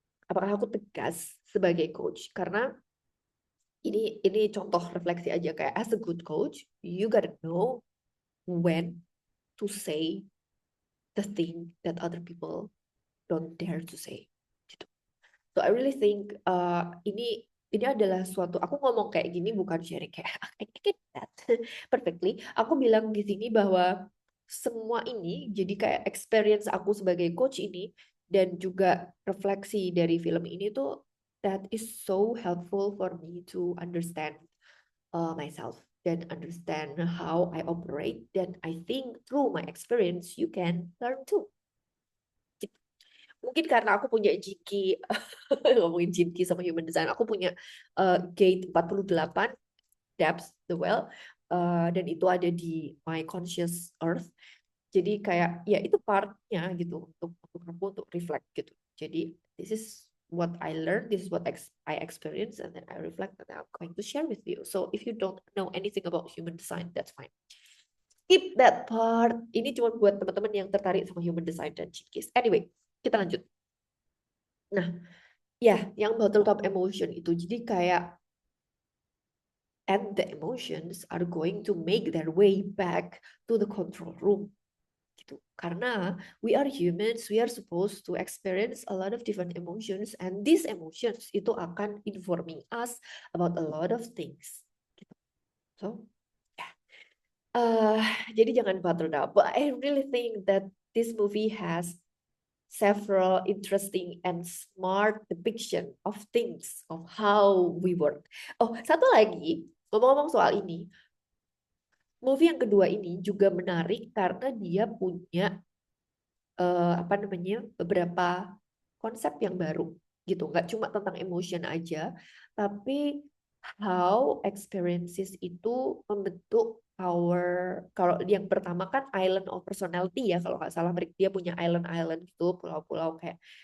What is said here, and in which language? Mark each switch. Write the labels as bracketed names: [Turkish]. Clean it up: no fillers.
[Indonesian] Apakah aku tegas sebagai coach? Karena ini contoh refleksi aja, kayak [English] as a good coach, you gotta know when to say the thing that other people don't dare to say. [Indonesian] Gitu. So I really think ini adalah suatu, aku ngomong kayak gini bukan sharing kayak I get that perfectly. Aku bilang di sini bahwa semua ini jadi kayak experience aku sebagai coach ini, dan juga refleksi dari film ini tuh, [English] that is so helpful for me to understand myself dan understand how I operate. Dan I think through my experience you can learn too. [Indonesian] Mungkin karena aku punya Jinky, ngomongin Jinky sama Human Design, aku punya gate 48, Depth the Well, dan itu ada di my conscious earth. Jadi kayak ya itu partnya gitu untuk aku untuk reflect gitu. [English] Jadi this is what I learned, this is what I experience, and then I reflect, and I'm going to share with you. So if you don't know anything about Human Design, that's fine. [Indonesian] Skip that part. Ini cuma buat teman-teman yang tertarik sama Human Design dan Jinky. Anyway, kita lanjut. Nah, ya, yang bottled up emotion itu. Jadi kayak [English] and the emotions are going to make their way back to the control room. Gitu. Karena we are humans, we are supposed to experience a lot of different emotions, and these emotions [Indonesian] itu akan [English] informing us about a lot of things. Gitu. So, yeah. [Indonesian] Uh, jadi jangan [English] bottled up. But I really think that this movie has several interesting and smart depiction of things, of how we work. [Indonesian] Oh, satu lagi, ngomong-ngomong soal ini, movie yang kedua ini juga menarik karena dia punya apa namanya beberapa konsep yang baru gitu, nggak cuma tentang emotion aja, tapi [English] how experiences [Indonesian] itu membentuk our, kalau yang pertama kan island of personality ya kalau nggak salah, dia punya island gitu, pulau-pulau kayak